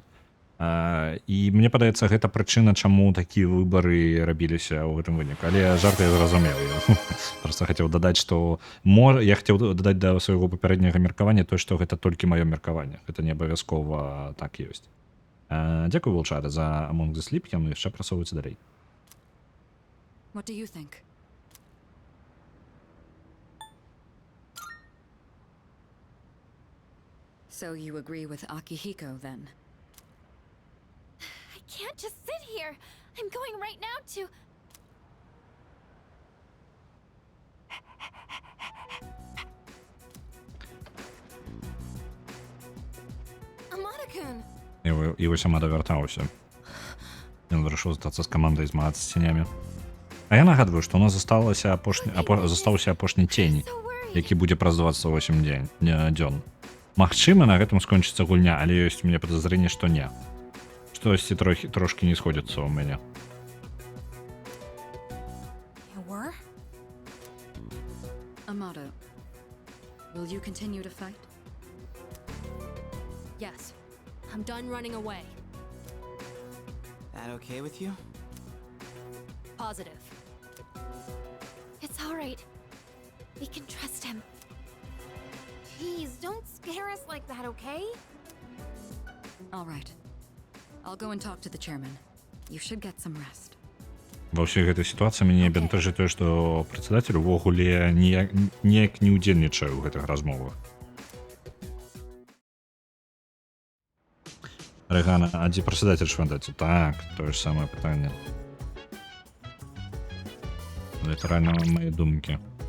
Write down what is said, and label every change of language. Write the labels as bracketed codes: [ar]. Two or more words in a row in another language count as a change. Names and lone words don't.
[be] І мне падаецца, гэта прычына, чаму такія выбары рабіліся ў гэтым выніку. Але жарт я зразумеў. Просто хацеў дадаць, што я хацеў дадаць да свайго папярэдняга меркавання то, што гэта толькі маё меркаванне. Гэта не абавязкова так ёсць. Дзякую, Вулчаре, за Among the Sleep. Яны яшчэ прасоўваюцца далей. [en] What do you think? So you agree with Akihiko, then? I can't just sit here. I'm going right now to... Amada-kun! [be] І вось Амада вяртаўся. Ён вырашыў застацца з камандай змагацца з ценямі. А я нагадваю, што у нас застаўся апошні цень, [en] So worried. [be] які будзе праз 28 дзён. Магчыма, на гэтым скончыцца гульня, але ёсць у мяне падазрэнне, што не. Штосьці трошки не сходзіцца ў мяне. [en] You were? Amado, will you continue to fight? Yes. I'm done running away. That okay with you? Positive. It's all right. We can trust him. Please, don't scare us like that, okay? All right. I'll go and talk to the chairman. You should get some rest. [be] Ва ўсёй гэтай сітуацыі мяне бентэжыць тое, што прадседатель увогуле ніяк не ўдзельнічае ў гэтых размовах. Рэгана, а дзе прадседатель швандаці? Так, тое ж самае пытанне. Літаральна мае думкі.